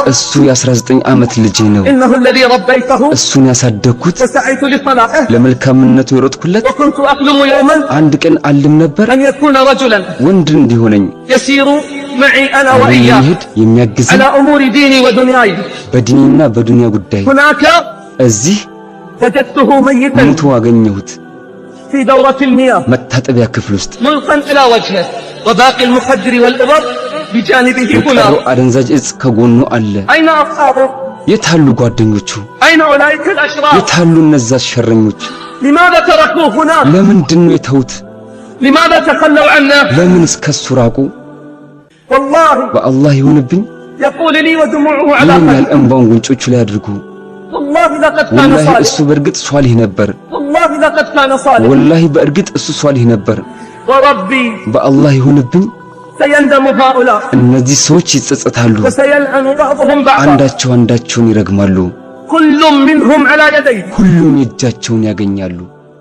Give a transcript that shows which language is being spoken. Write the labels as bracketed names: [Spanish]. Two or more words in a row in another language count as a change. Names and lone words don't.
[Amharic] እሱ የ19 ዓመት ልጄ ነው፣ [Arabic] إنه الذي ربيته [Amharic] እሱን ያሳደግኩት [Arabic] وسعيت لصلاحه [Amharic] ለመልካምነቱ የሮጥኩለት። [Arabic] وكنت أحلم يوما [Amharic] አንድ ቀን አልም ነበር [Arabic] أن يكون رجلا [Amharic] ወንድ እንዲሆነኝ [Arabic] يسير معي أنا [Amharic] አብሮኝ [Arabic] وإياه [Amharic] የሚሄድ የሚያግዘኝ [Arabic] على أمور ديني ودنياي [Amharic] በዲንና በዱንያ ጉዳይ። [Arabic] هناك [Amharic] እዚህ [Arabic] وجدته ميتا [Amharic] ሞቶ አገኘሁት [Arabic] في دورة المياه [Amharic] መታጠቢያ ክፍል ውስጥ። [Arabic] ملقا إلى وجهه وباقي المخدر والإبر بجانبه [Amharic] የቀረው [Arabic] هنا [Amharic] አደንዛዥ እጽ ከጎኑ አለ። [Arabic] أين أصحابه؟ [Amharic] የታሉ ጓደኞቹ? [Arabic] أين أولئك الأشرار؟ [Amharic] የታሉ እነዛ ሸረኞች? [Arabic] لماذا تركوه هنا؟ [Amharic] ለምንድን ነው የተውት? [Arabic] لماذا تخلوا عنا؟ [Amharic] ለምን እስከሱ ራቁ? [Arabic] والله [Amharic] በአላህ ይሁንብኝ [Arabic] يقول لي ودموعه على [Amharic] ይለኛል፣ [Arabic] خده [Amharic] እንባውን ጉንጮቹ ላይ አድርጉ። [Arabic] والله لقد كان [Amharic] ወላሂ [Arabic] صالح [Amharic] እሱ በእርግጥ ሷሊህ ነበር። [Arabic] والله لقد كان صالح [Amharic] ወላሂ በእርግጥ እሱ ሷሊህ ነበር። [Arabic] وربي [Amharic] በአላህ ይሁንብኝ [Arabic] سيندم هؤلاء [Amharic] እነዚህ ሰዎች ይጸጸታሉ፣ [Arabic] وسيلعن بعضهم بعضا [Amharic] አንዳቸው አንዳቸውን ይረግማሉ፣ [Arabic] كل منهم على يديه [Amharic] ሁሉም የእጃቸውን ያገኛሉ።